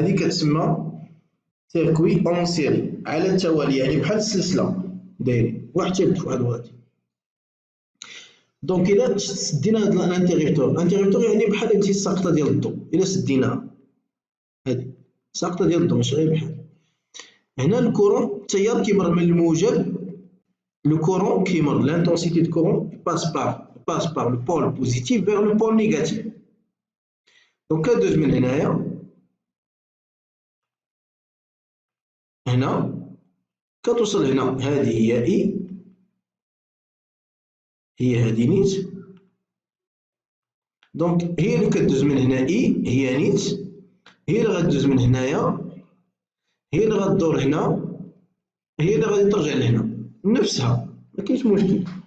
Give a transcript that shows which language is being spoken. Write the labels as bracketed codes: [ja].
[ar] هذه كتسمى سيركوي اون سيري على التوالي، يعني بحال السلسله دايرين واحد تيلف واحد وغادي. دونك إلا سدينا هاد الانتيغيتور يعني بحال هادشي الساقطة ديال الضو، إلا سديناها هادي ساقطة ديال الضو ماشي غير بحال. هنا الكورون التيار كيمر من الموجب، لو كورون كيمر [fr] l'intensité de courant passe par le pôle positif vers le pôle négatif. [ar] دونك كدوز من هنايا هنا كتوصل هنا، هذه هي إي، هي هذه نيت. دونك هي اللي كدوز من هنا إي هي نيت، هي اللي غدوز من هنايا، هي اللي غدور هنا، هي اللي غادي ترجع لهنا نفسها، مكاينش مشكل.